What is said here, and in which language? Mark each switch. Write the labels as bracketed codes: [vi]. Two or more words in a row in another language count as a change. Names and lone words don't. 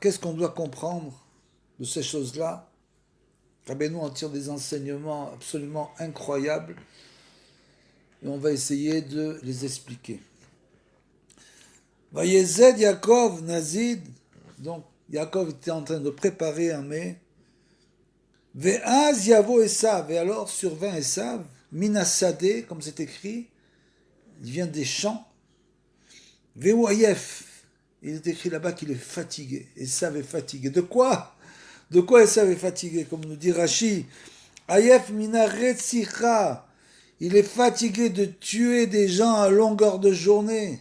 [fr] Qu'est-ce qu'on doit comprendre de ces choses-là? Rabbeinu en tire des enseignements absolument incroyables et on va essayer de les expliquer. [he] ויזד יעקב נזיד, [fr] donc Yaakov était en train de préparer un mets. [he] ואז יבוא עשו, [fr] et alors survint Esav, Minasade, comme c'est écrit, il vient des champs. Ve'oyef, il est écrit là-bas qu'il est fatigué. Esav est fatigué. De quoi? De quoi Esav est fatigué? Comme nous dit Rashi, [he] עייף מהרציחה, [fr] il est fatigué de tuer des gens à longueur de journée.